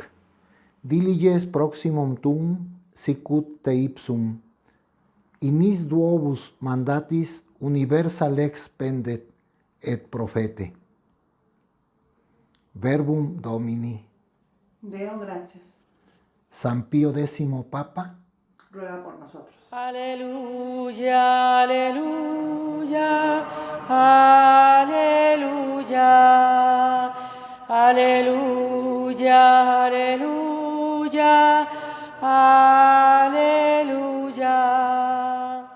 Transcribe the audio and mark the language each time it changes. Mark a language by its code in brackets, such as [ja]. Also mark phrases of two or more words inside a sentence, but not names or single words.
[la] Diliges proximum tuum sicut te ipsum. In is duobus mandatis universa lex pendet et profete. Verbum Domini. Deo, [es] gracias. San Pío X Papa, Ruega por nosotros. Aleluya, aleluya, aleluya, aleluya, aleluya, aleluya.